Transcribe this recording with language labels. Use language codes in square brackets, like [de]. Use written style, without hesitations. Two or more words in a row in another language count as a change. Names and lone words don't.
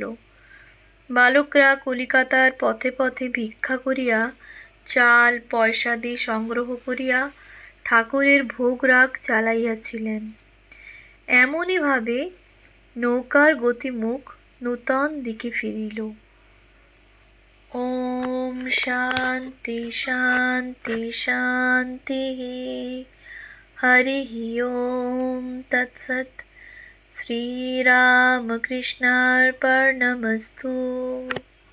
[bn] বালকরা কলিকাতার পথে পথে ভিক্ষা করিয়া চাল পয়সাদি সংগ্রহ করিয়া ঠাকুরের ভোগরাগ চালাইয়াছিলেন। এমনই ভাবে নৌকার গতিমুখ নূতন দিকে ফিরিল। [sa] ॐ शान्ति शान्ति शान्तिः। हरिः ॐ तत्सत्। श्रीरामकृष्णार्पणमस्तु।